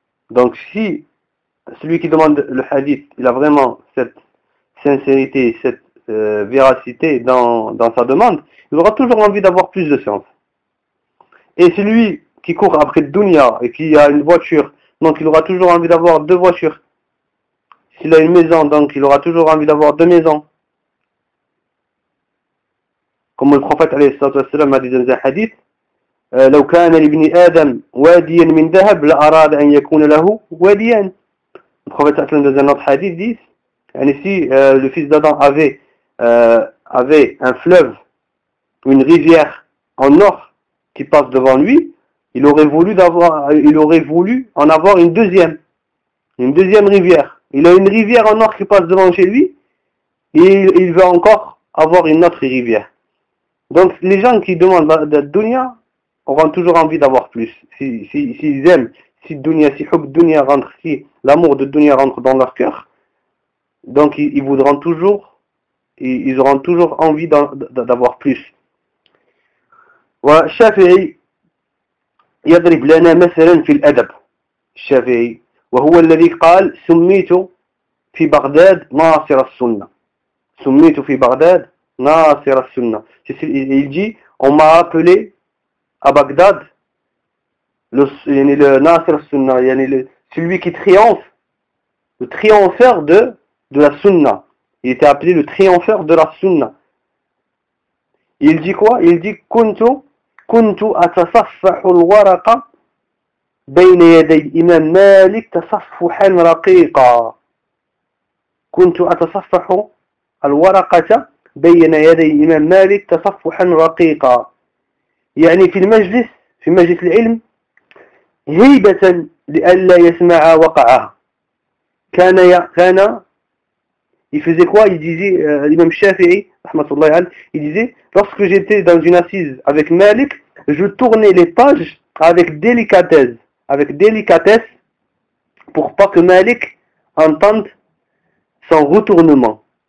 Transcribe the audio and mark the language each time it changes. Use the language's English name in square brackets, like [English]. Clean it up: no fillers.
[French] Donc si celui qui demande le hadith, il a vraiment cette sincérité, cette véracité dans sa demande, il aura toujours envie d'avoir plus de science. Et celui qui court après le dunya et qui a une voiture, donc il aura toujours envie d'avoir deux voitures. S'il a une maison, donc il aura toujours envie d'avoir deux maisons. Comme le prophète alayhi salatu wassalam a dit dans un hadith, [Arabic] لو كان لابن آدم واديا من ذهب لأراد أن يكون له واديا. [French] Le prophète alayhi salatu wassalam dans un autre hadith dit, et ici, le fils d'Adam avait un fleuve, une rivière en or qui passe devant lui, il aurait voulu en avoir une deuxième rivière. Il a une rivière en or qui passe devant chez lui, et il veut encore avoir une autre rivière. Donc les gens qui demandent la dunya auront toujours envie d'avoir plus. S'ils aiment, si l'amour de dunya rentre dans leur cœur, donc ils voudront toujours, ils auront toujours envie d'avoir plus. [Arabic] والشافعي يضرب لنا مثلا في الأدب. الشافعي وهو الذي قال سميت في بغداد ناصر السنة. سميت في بغداد ناصر السنة. [French] Il dit, on m'a appelé à Bagdad le [Arabic] ناصر السنة, يعني [French] celui qui triomphe, le triompheur de la sunna. Il était appelé le triompheur de la sunna. Il dit quoi? Il dit [Arabic] kuntu atasaffahu alwaraqa bayna yaday imam malik tasaffuhan raqiqa. Kuntu atasaffahu alwaraqata bayna yaday imam malik tasaffuhan raqiqa. يعني في المجلس, في مجلس العلم, هيبة لألا يسمع وقعها. كان [French] Il faisait quoi? Il disait, l'imam Shafi'i, rahmatullahi alayhi, il disait, lorsque j'étais dans une assise avec Malik, je tournais les pages avec délicatesse, pour pas que Malik entende son retournement.